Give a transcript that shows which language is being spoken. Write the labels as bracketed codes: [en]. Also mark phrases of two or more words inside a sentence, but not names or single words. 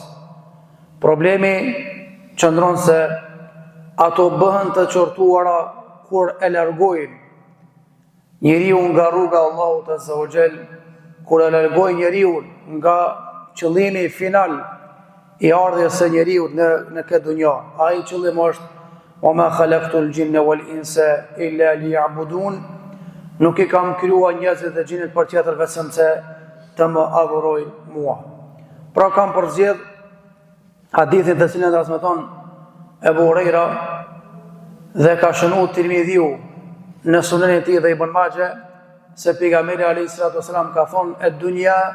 [sq] Problemi qëndron se ato bëhen të qërtuara kur e largojnë njeriu nga rruga Allahut [ar] عز وجل, [sq] kur e largojnë njeriu nga qëllimi final i ardhjes së njeriu në këtë dunja. Ai qëllim është [ar] وَمَا خَلَقْتُ الْجِنَّ وَالْإِنسَ إِلَّا لِيَعْبُدُونَ, [sq] nuk I kam krijuar njerëzit dhe gjinët për tjetër vetëm se të më adhurojnë mua. Pra kam përzgjedh hadithin të cilin transmeton Ebu Hurajra dhe ka shënuar Tirmidhiu në sunenin e tij dhe Ibn Majah se pejgamberi [ar] عليه الصلاة والسلام [sq] ka thonë ad-dunya